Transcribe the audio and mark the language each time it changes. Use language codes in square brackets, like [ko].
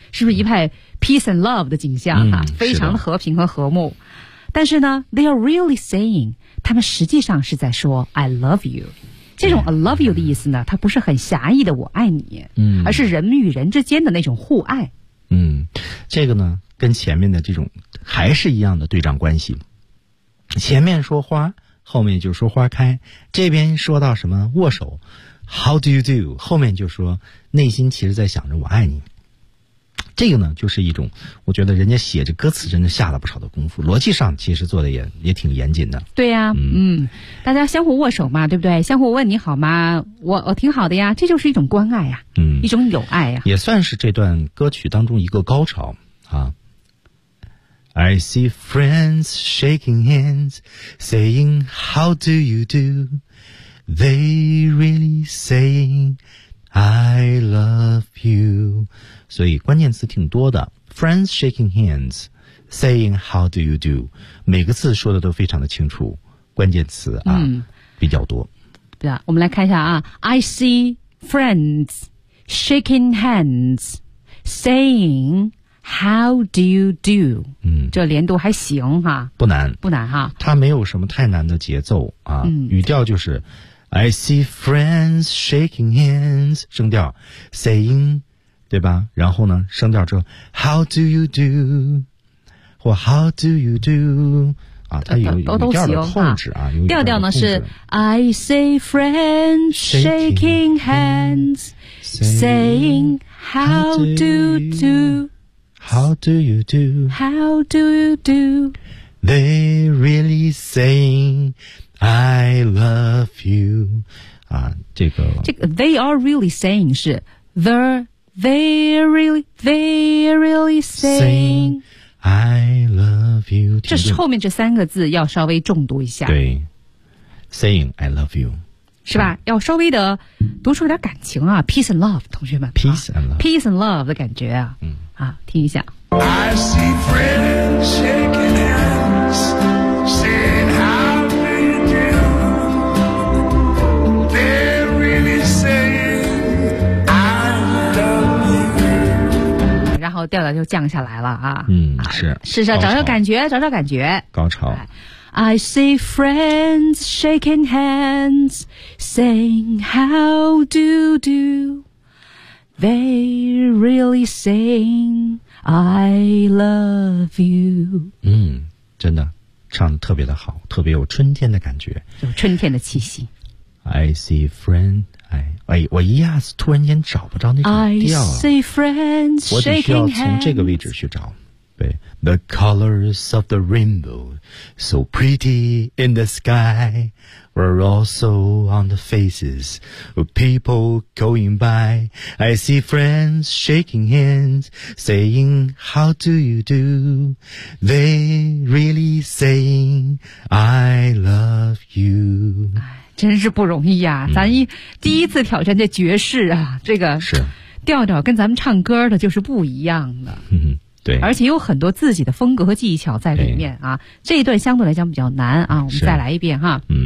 [zh] 是不是一派 peace and love 的景象哈、非常的和平和和睦。但是呢 ， they are really saying，他们实际上是在说 I love you。这种 I love you 的意思呢，它不是很狭义的我爱你，而是人与人之间的那种互爱。这个呢。跟前面的这种还是一样的对仗关系，前面说花，后面就说花开，这边说到什么握手 How do you do，后面就说内心其实在想着我爱你，这个呢就是一种，我觉得人家写这歌词真的下了不少的功夫，逻辑上其实做的也挺严谨的。对呀、啊、大家相互握手嘛，对不对，相互问你好吗，我挺好的呀，这就是一种关爱呀、啊、一种友爱呀、啊、也算是这段歌曲当中一个高潮啊。 [en] I see friends shaking hands, saying how do you do? They really saying I love you. [zh] 所以关键词挺多的。 [en] Friends shaking hands, saying how do you do? [zh] 每个字说的都非常的清楚，关键词啊、比较多。对啊，我们来看一下啊。 I see friends shaking hands, sayinghow do you do? 这连读还行哈。不难。不难哈。它没有什么太难的节奏啊。 [en] 语调就是 I see friends shaking hands, 声调 saying, 对吧，然后呢声调之后 how do you do? [zh] 或 how do you do? 啊，它有语调的控制啊。 [en] 调调呢是 I see friends shaking hands, saying how do you do? How do you do? How do you do? They really saying I love you. [zh] 啊，这个 [en] they are really saying 是 they really saying I love you. [zh] 这是后面这三个字要稍微重读一下。 [en] 对，saying I love you [zh] 是吧？要稍微的读出点感情啊 ， peace and love，同学们 [en] ，peace and love，、 [zh] 啊、 peace and love 的感觉啊。好，听一下。 [en] I see friends shaking hands, saying how do you do? They're really saying I love you. [zh] 然后调调就降下来了啊。是，找找感觉，找找感觉。高潮。 [en] I see friends shaking hands, saying how do you do? They really sing I love you. [zh] 真的唱得特别的好，特别有春天的感觉，有春天的气息。 I see friends, 我一下子突然间找不着那种调。 [en] I see friends shaking hands. [zh] 我得需要从这个位置去找。 [en] 对，The colors of the rainbow, so pretty in the sky, were also on the faces of people going by. I see friends shaking hands, saying, "How do you do?" They really saying, "I love you." [zh] 真是不容易呀、啊！咱第一次挑战这爵士啊，这个是调调跟咱们唱歌的就是不一样的。对，而且有很多自己的风格和技巧在里面啊。这一段相对来讲比较难啊，我们再来一遍哈。